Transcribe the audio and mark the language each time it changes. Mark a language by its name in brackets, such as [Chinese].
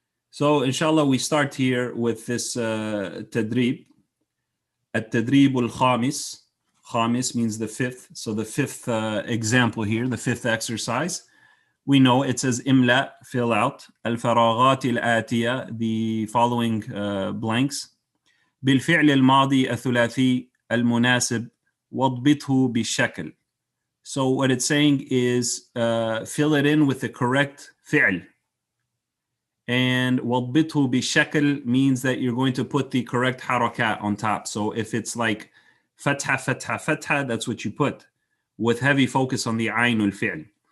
[English] So, inshallah, we start here with this tadrib. At-tadrib al-khamis. Khamis means the fifth. So the fifth example here, the fifth exercise. We know it says imla, fill out. Al-faraghat al-atiya, the following blanks. [Arabic] بالفعل الماضي الثلاثي المناسب واضبطه بالشكل. [English] So what it's saying is fill it in with the correct fi'l. And [Arabic] وَضْبِطْهُ بِالشَّكْل [English] means that you're going to put the correct harakat on top. So if it's like fatha, fatha, fatha, that's what you put with heavy focus on the ainul fi'l.